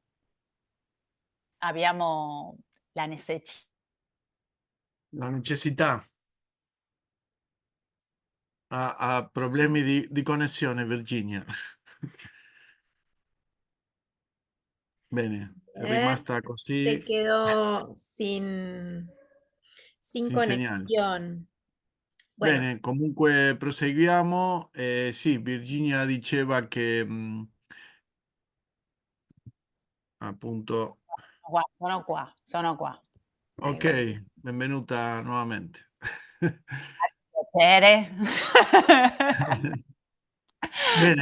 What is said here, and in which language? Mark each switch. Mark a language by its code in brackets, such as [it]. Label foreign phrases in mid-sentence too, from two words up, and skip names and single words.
[it] Abbiamo la La necessità. Ha problemi di connessione, Virginia. Bene, è [es] ver, [it] rimasta [es] se [it] così, [es] quedó sin [it] sin segnale. [es] conexión. Bueno, [it] Bene, comunque proseguiamo. Sì, Virginia diceva che appunto, Sono qua, sono qua. ok, Ecco. benvenuta nuovamente. Piacere. Non